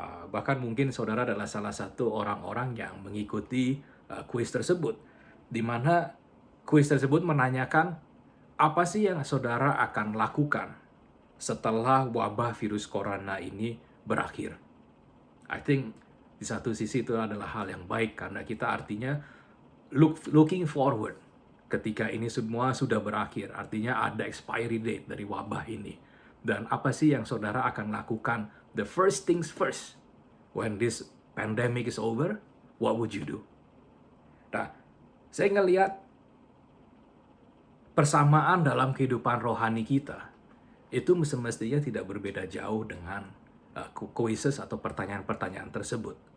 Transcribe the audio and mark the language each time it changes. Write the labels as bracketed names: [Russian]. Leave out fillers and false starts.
[Indonesian] Bahkan mungkin saudara adalah salah satu orang-orang yang mengikuti quiz tersebut, di mana quiz tersebut menanyakan apa sih yang saudara akan lakukan setelah wabah virus corona ini berakhir. [English] I think [Indonesian] di satu sisi itu adalah hal yang baik karena kita artinya [English] looking forward [Indonesian] ketika ini semua sudah berakhir. Artinya ada expiry date dari wabah ini. Dan apa sih yang saudara akan lakukan? [English] The first things first. When this pandemic is over, what would you do? [Indonesian] Nah, saya ngelihat persamaan dalam kehidupan rohani kita itu semestinya tidak berbeda jauh dengan quizzes atau pertanyaan-pertanyaan tersebut.